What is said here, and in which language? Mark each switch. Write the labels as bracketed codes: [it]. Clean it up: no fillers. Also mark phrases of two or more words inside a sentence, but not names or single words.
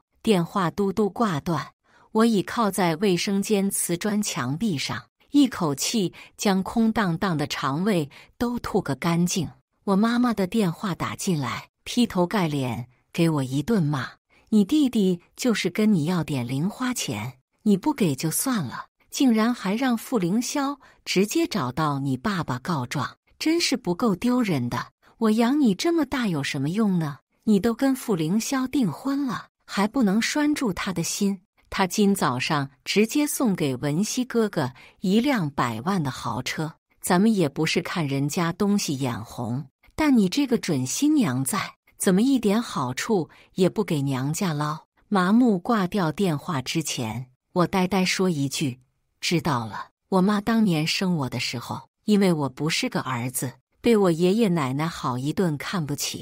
[zh] 電話嘟嘟掛斷，我倚靠在衛生間瓷磚牆壁上，一口氣將空蕩蕩的腸胃都吐個乾淨。我媽媽的電話打進來，劈頭蓋臉給我一頓罵：“你弟弟就是跟你要點零花錢，你不給就算了，竟然還讓傅凌霄直接找到你爸爸告狀，真是不夠丟人的。我養你這麼大有什麼用呢？你都跟傅凌霄訂婚了，還不能拴住他的心。他今早上直接送給文熙哥哥一輛100萬的豪車，咱們也不是看人家東西眼紅，但你這個準新娘在，怎麼一點好處也不給娘家撈？” 麻木掛掉電話之前，我呆呆說一句：“知道了。” 我媽當年生我的時候，因為我不是個兒子，被我爺爺奶奶好一頓看不起。